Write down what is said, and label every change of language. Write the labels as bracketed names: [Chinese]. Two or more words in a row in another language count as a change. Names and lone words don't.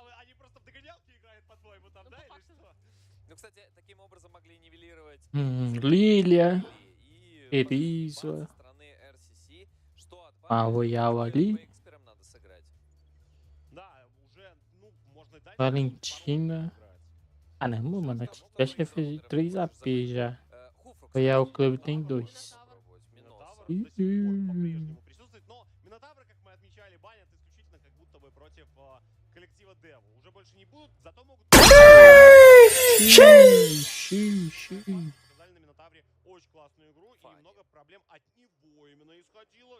[Russian] Они просто в догонялки играют, по-твоему, там, да, или что? Ну, кстати, таким образом могли нивелировать Лилия. Териза. со стороны RCC, что от Авоявали. надо сыграть. Да, уже, ну, можно и дальше. [Portuguese] Valentina. Ah, não, mano. A Flash já fez 3 AP já. Royal Club tem 2. [Russian] Присутствует, но Минотавры, как мы отмечали, банят исключительно как будто бы против коллектива Деву. Уже больше не будут, зато могут... Показали на Минотавре очень классную игру, и немного проблем от него именно исходило.